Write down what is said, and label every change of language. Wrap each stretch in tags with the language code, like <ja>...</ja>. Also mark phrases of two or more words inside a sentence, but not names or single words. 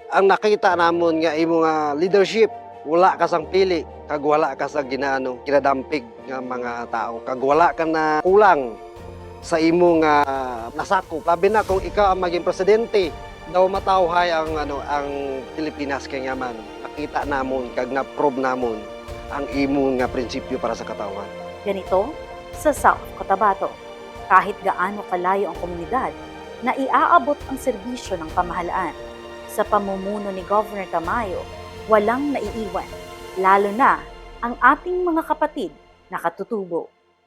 <hil>Ang nakita namon nga imo nga leadership, wala ka sang pili, kag wala ka sa kinadampig nga mga tao, kag wala ka na kulang sa imo nga nasakop. Labi na kung ikaw ang maging presidente, daw matawhay ang Pilipinas kay nga man. Nakita namon kag na-prove namon ang imo nga prinsipyo para sa katawan.</hil> <tl>Ganito, sa South Cotabato, kahit gaano kalayo ang komunidad, na iaabot ang serbisyo ng pamahalaan. Sa pamumuno ni Governor Tamayo, walang naiiwan, lalo na ang ating mga kapatid na katutubo.</tl>